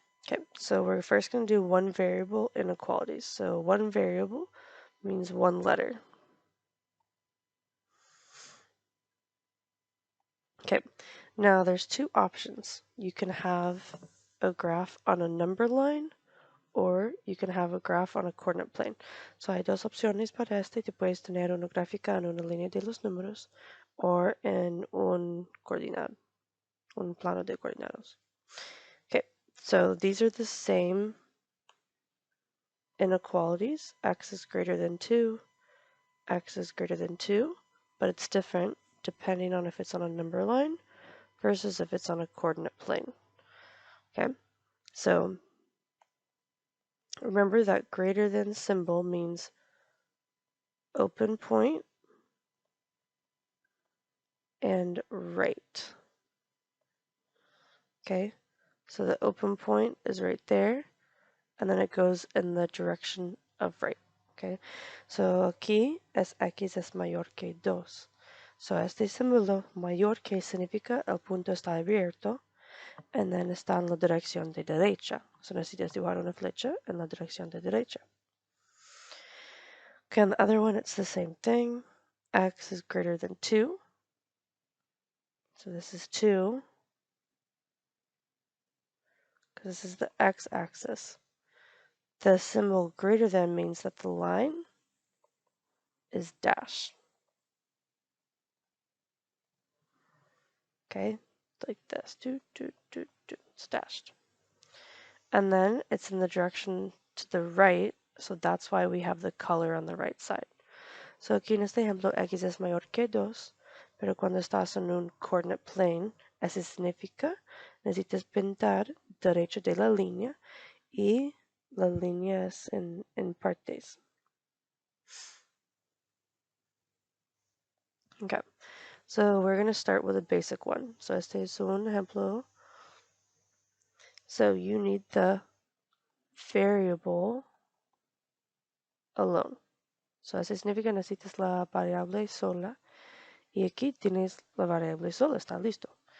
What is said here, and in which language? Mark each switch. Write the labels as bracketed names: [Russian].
[English] Okay, so we're first going to do one variable inequalities. So one variable means one letter. Okay, now there's two options. You can have a graph on a number line, or you can have a graph on a coordinate plane. [Spanish] So hay dos opciones para este. Te puedes tener una gráfica en una línea de los números o en un coordinado, un plano de coordinados. [English] Okay, so these are the same inequalities. X is greater than 2, x is greater than 2, but it's different depending on if it's on a number line versus if it's on a coordinate plane. Okay, so remember that greater than symbol means open point and right. Okay, so the open point is right there, and then it goes in the direction of right. [Spanish] Okay, so aquí es x es mayor que 2. So este símbolo mayor que significa el punto está abierto, [English] and then [Spanish] está en la dirección de derecha. So necesitas dibujar una flecha en la dirección de derecha. [English] Okay, on the other one, it's the same thing. X is greater than 2. So this is 2, because this is the x-axis. The symbol greater than means that the line is dashed. Okay, like this. It's dashed. And then it's in the direction to the right, so that's why we have the color on the right side. [Spanish] So aquí en este ejemplo, x es mayor que 2, pero cuando estás en un coordinate plane, eso significa necesitas pintar derecho de la línea y la línea es en partes. Okay, [English] So we're going to start with a basic one. [Spanish] So este es un ejemplo. [English] So you need the variable alone. [Spanish] So eso significa necesitas la variable sola. Y aquí tienes la variable sola, está listo.